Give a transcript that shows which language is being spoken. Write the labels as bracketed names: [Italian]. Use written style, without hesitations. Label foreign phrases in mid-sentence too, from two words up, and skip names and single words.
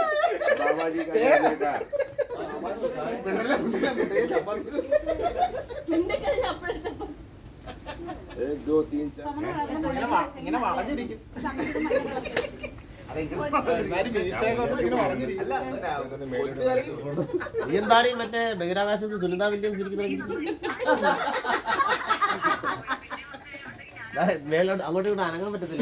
[Hindi] बाबाजी का जाने का एक दो तीन चार [Malayalam] ഇങ്ങനെ വളഞ്ഞിരിക്കും. ഒരുമാതിരി മീശയൊക്കെ വന്നിട്ട് ഇങ്ങനെ വളഞ്ഞിരിക്കും. നീ എന്താണ് ഈ മറ്റേ ബഹിരാകാശത്ത് സുനിത വില്യംസ് ഇരിക്കുന്ന മേലോട്ട് അങ്ങോട്ടും ഇങ്ങോട്ടും അനങ്ങാൻ പറ്റത്തില്ല.